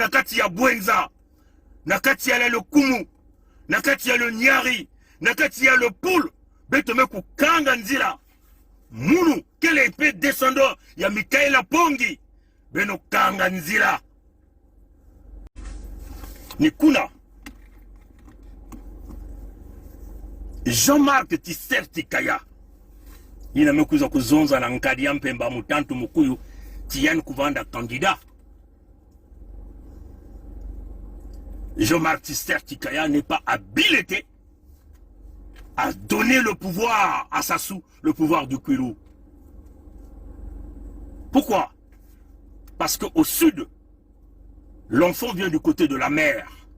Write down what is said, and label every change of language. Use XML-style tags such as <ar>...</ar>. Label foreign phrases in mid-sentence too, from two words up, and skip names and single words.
<mkw>na kati ya Bwenza na kati ya Lokumu na kati ya le Nyari na kati ya le Poul beto me kukanga nzila munu kele ipe descendant ya Mikai ya Pongi beno kanga nzila ni kuna Jean-Marc Tisser Tikaya ina mekuza kuzonza na Nkadia Mpemba mutantu mukuyu tiani kuvanda candidat.</mkw> <fr>Jean-Marc Tisser Tikaya n'est pas habilité à donner le pouvoir à Sassou, le pouvoir du Kwilu. Pourquoi? Parce qu'au sud, l'enfant vient du côté de la mer.</fr>